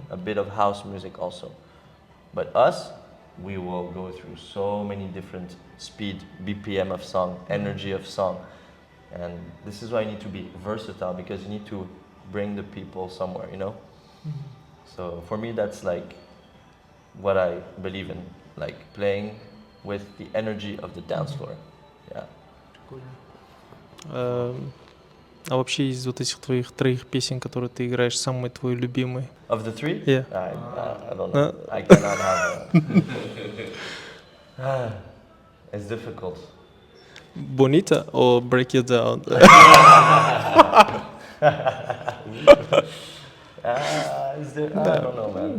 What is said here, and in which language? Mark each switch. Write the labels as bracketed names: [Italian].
[English] A bit of house music also. But us, we will go through so many different speed, BPM of song, energy of song. And this is why you need to be versatile, because you need to bring the people somewhere, you know? So for me, that's like what I believe in, like playing with the energy of the dance floor. Yeah. [Russian] А вообще из вот этих твоих троих песен, которые ты играешь, самый твой любимый? [English] Of the three? Yeah. I don't know. I cannot have it's difficult. Bonita or Break It Down? I don't know, man.